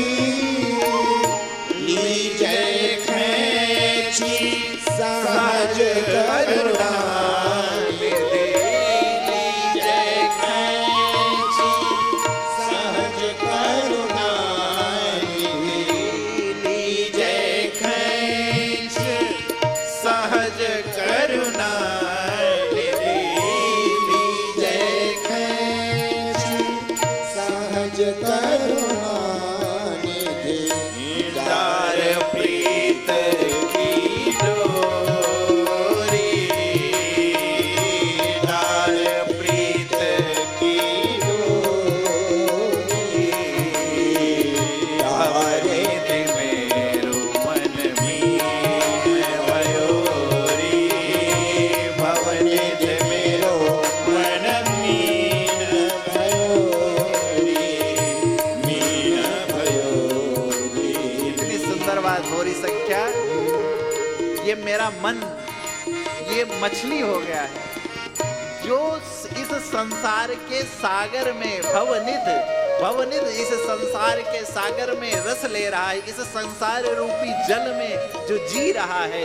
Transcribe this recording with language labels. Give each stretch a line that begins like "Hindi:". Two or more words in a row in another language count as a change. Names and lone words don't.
Braj: लीजे सहज करुणा निधि, लीजे खैची सहज करुणा निधि, लीजे खैच सहज करुणा निधि, लीजे खैच सहज करुणा निधि, डार प्रीत की डोरी, डार प्रीत की डोरी, भवनिधि मेरो मन मीन भयो रे, भवनिधि मेरो मन मीन भयो रे, मीन भयो रे।
Hindi: इतनी सुंदर बात हो रही संख्या, ये मेरा मन ये मछली हो गया है, जो इस संसार के सागर में भवनिध इस संसार के सागर में रस ले रहा है, इस संसार रूपी जल में जो जी रहा है।